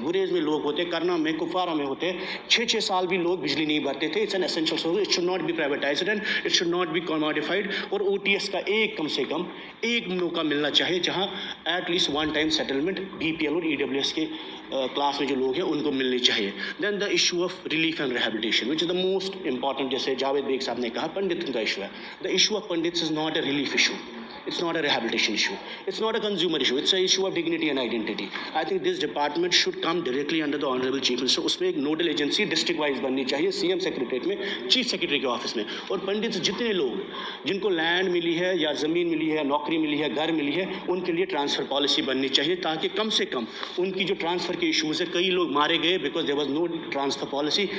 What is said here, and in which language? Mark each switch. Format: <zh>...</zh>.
<ur>گریز میں لوگ ہوتے, کرنا میں, کپوارہ میں ہوتے, 6-6 سال بھی لوگ بجلی نہیں بھرتے تھے.</ur> <en>It's an essential service. It should not be privatised and it should not be commodified.</en> <ur>اور او ٹی ایس کا کم سے کم ایک موقع ملنا چاہیے جہاں at least 1 time settlement B P L اور ای ڈبلیو ایس کے کلاس میں جو لوگ ہیں ان کو ملنی چاہیے.</ur> <en>Then the issue of relief and rehabilitation which is the most important.</en> <ur>جیسے جاوید بیگ صاحب نے کہا, پنڈتوں کا ایشو ہے.</ur> <en>The issue of Pandits is not a relief issue. It's not a rehabilitation issue. It's not a consumer issue. It's an issue of dignity and identity. I think this department should come directly under the Honorable Chief Minister.</en> <ur>اس میں ایک noodle agency district wise بننی چاہیے, C M secretariat میں, chief secretary کے office میں. اور پنڈت جتنے لوگ جن کو لینڈ ملی ہے یا زمین ملی ہے, نوکری ملی ہے, گھر ملی ہے, ان کے لیے ٹرانسفر پالیسی بننی چاہیے, تاکہ کم سے کم ان کی جو ٹرانسفر کے ایشوز ہیں, کئی لوگ مارے گئے</ur> <en>Because there was no transfer policy.</en>